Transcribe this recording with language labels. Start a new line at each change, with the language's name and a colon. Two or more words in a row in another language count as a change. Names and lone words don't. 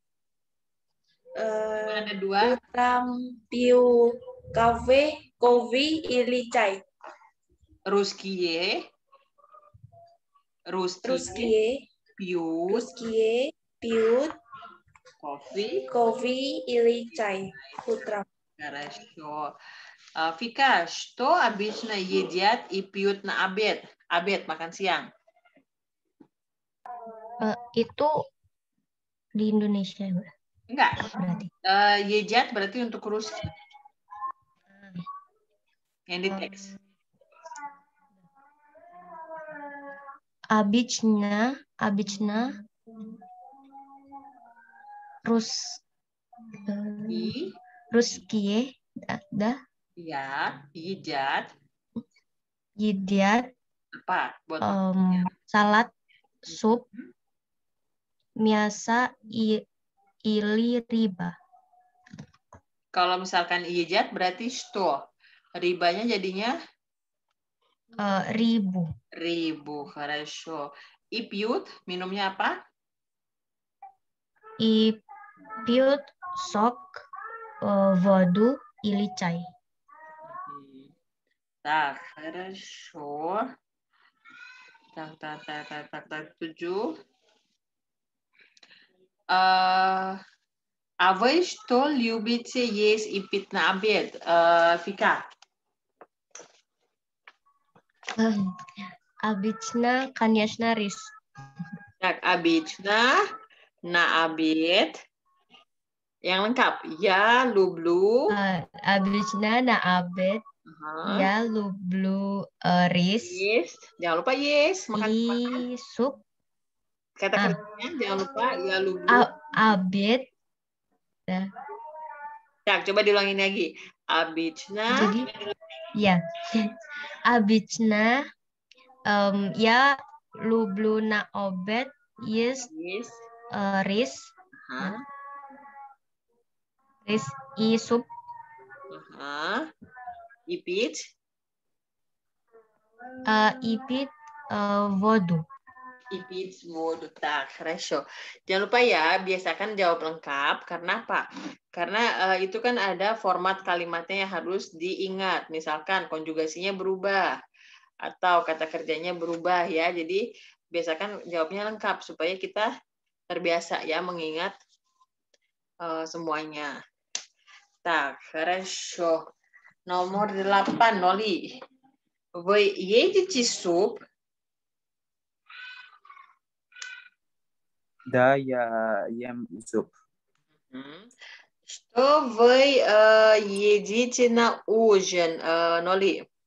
Indonesian: Ada 2.
Russian: Утром пьют кофе или чай. Ruskie, Ruskie piut, piut kovi, ilicai. Utram. Хорошо. Vika, что обычно едят и пьют на обед? Обед,
Indonesian: makan siang. Itu di Indonesia Enggak. berarti. Едят berarti untuk Ruski. Yang di teks.
Russian: Обычно русские Ya, едят.
Indonesian: Apa? Buat Salad, sup,
Russian: мясо или riba.
Indonesian: Kalau misalkan едят berarti что? Ribanya jadinya? Ribu.
Russian: Хорошо. И пьют,
Indonesian: minumnya apa?
Russian: И пьют сок, воду или чай. Так, хорошо. Так, 7. А вы что любите есть и пить на обед, Vika? Обычно, конечно, рис. Так, обычно на обед.
Indonesian: Yang lengkap.
Russian: Я люблю. Обычно на обед я люблю рис.
Indonesian: Yes. Jangan lupa yes. Makan
Russian: И суп.
Indonesian: kata kerjanya jangan lupa
Russian: я люблю. Обед. Так,
Indonesian: coba diulangin lagi. Обычно. Jadi, ya.
Russian: Обычно я люблю на обед есть рис. Рис и суп. И пить. И пить воду. И пить воду. Так, хорошо.
Indonesian: Jangan lupa ya, biasakan jawab lengkap. Karena apa? Karena itu kan ada format kalimatnya yang harus diingat. Misalkan konjugasinya berubah. Atau kata kerjanya berubah ya. Jadi biasakan jawabnya lengkap. Supaya kita terbiasa ya mengingat semuanya.
Russian: Так, хорошо.
Indonesian: Nomor 8, Noli.
Russian: Вы едите суп? Да, я ем суп. Что вы едите на ужин, Ноли?